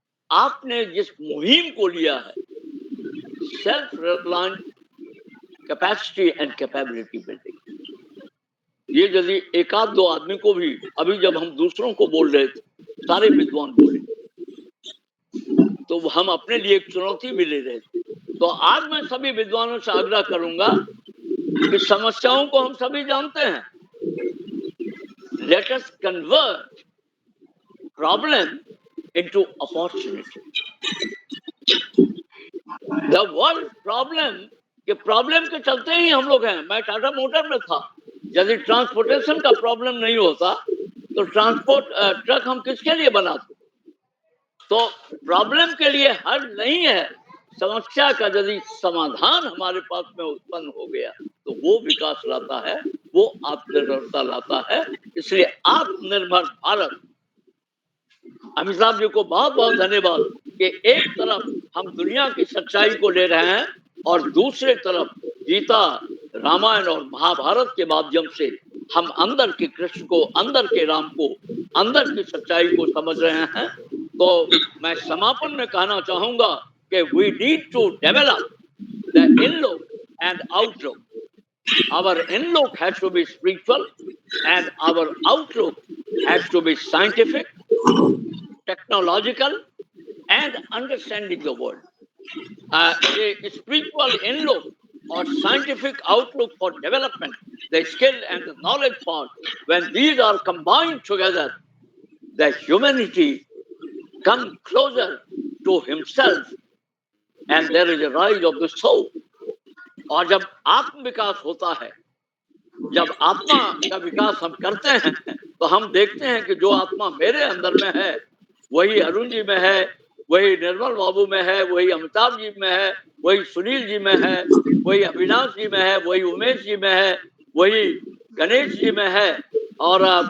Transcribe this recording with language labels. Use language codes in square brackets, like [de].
[hi] आपने जिस मुहिम को लिया है, [en] self reliance capacity and capability building, [hi] ये यदि एक आध दो आदमी को भी, अभी जब हम दूसरों को बोल रहे थे, सारे विद्वान बोले, तो हम अपने लिए एक चुनौती भी ले रहे थे। तो आज मैं सभी विद्वानों से आग्रह करूंगा कि समस्याओं को हम सभी जानते हैं। [en] Let us convert problem into opportunity. The world problem [hi] कि प्रॉब्लम के चलते ही हम लोग हैं। मैं टाटा मोटर में था, यदि ट्रांसपोर्टेशन का प्रॉब्लम नहीं होता तो ट्रांसपोर्ट ट्रक हम किसके लिए बनाते? तो प्रॉब्लम के लिए हल नहीं है, समस्या का यदि समाधान हमारे पास में उत्पन्न हो गया तो वो विकास लाता है, वो आत्मनिर्भरता लाता है। इसलिए आत्मनिर्भर भारत, अमिताभ जी को बहुत बहुत धन्यवाद कि एक तरफ हम दुनिया की सच्चाई को ले रहे हैं और दूसरे तरफ गीता, रामायण और महाभारत के माध्यम से हम अंदर के कृष्ण को, अंदर के राम को, अंदर की सच्चाई को समझ रहे हैं। तो मैं समापन में कहना चाहूंगा कि [en] We need to develop the inlook and outlook. Our inlook has to be spiritual and our outlook has to be scientific, technological and understanding the world. The spiritual inlook or scientific outlook for development, the skill and the knowledge part, when these are combined together, the humanity comes closer to himself and there is a rise of the soul. [hi] और जब आत्म विकास होता है, जब आत्मा का विकास हम करते हैं तो हम देखते हैं कि जो आत्मा मेरे अंदर में है वही अरुण जी में है, वही निर्मल बाबू में है, वही अमिताभ जी में है, वही सुनील जी में है, वही अविनाश जी में है, वही उमेश जी में है, वही गणेश जी में है और